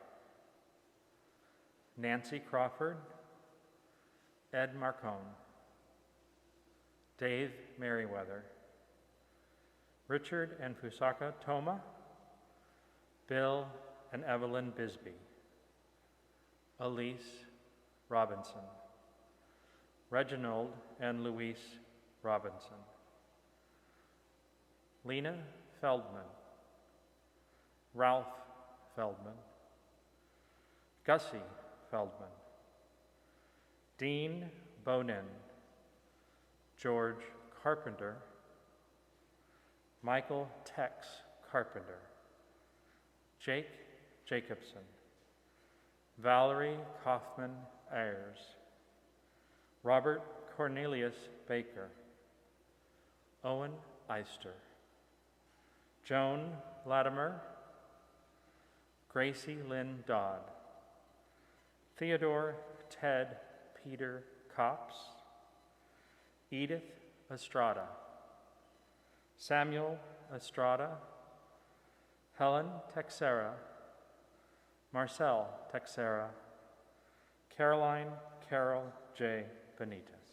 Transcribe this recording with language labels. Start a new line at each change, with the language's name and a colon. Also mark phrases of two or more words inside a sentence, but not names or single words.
English: Nancy Crawford, Ed Marcone, Dave Merriweather, Richard and Fusaka Toma, Bill and Evelyn Bisbee, Elise Robinson, Reginald and Louise Robinson, Lena Feldman, Ralph Feldman, Gussie Feldman, Dean Bonin, George Carpenter, Michael Tex Carpenter, Jake Jacobson, Valerie Kaufman Ayers, Robert Cornelius Baker, Owen Eister, Joan Latimer, Gracie Lynn Dodd, Theodore Ted Peter Copps, Edith Estrada, Samuel Estrada, Helen Texera, Marcel Texera, Caroline Carol J. Benitez.